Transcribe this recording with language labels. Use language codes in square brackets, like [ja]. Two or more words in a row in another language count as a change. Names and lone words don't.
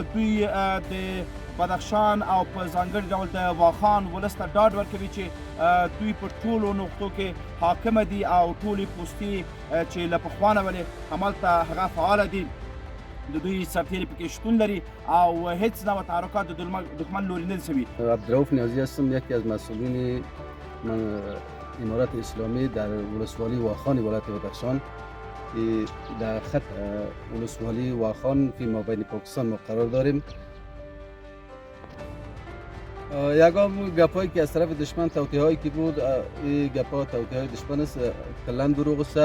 [ps] دوی د بدخشان او په ځانګړي ډول د واخان ولس ته ډاډ ورکوي چې دوی په ټولو نقطو کې حاکمه دي او ټولې پوستې چې له پخوا نه ولې همالته هغه فعاله دي، د دوی سرتیري پکې شتون لري او هیڅ نوع تحرکات د دښمن لوري نه دي سوي. [fa] عبدالرؤف نیازی هستم، یکی از مسئولین امارت اسلامی در ولسوالی واخان ولایت بدخشان در خط ولسوالی واخان فی مابین پاکستان ما قرار داریم. یگام گپایی که از طرف دشمن توطئه هایی که بود، این گپا توطئه های دشمن است، کلا دروغ است.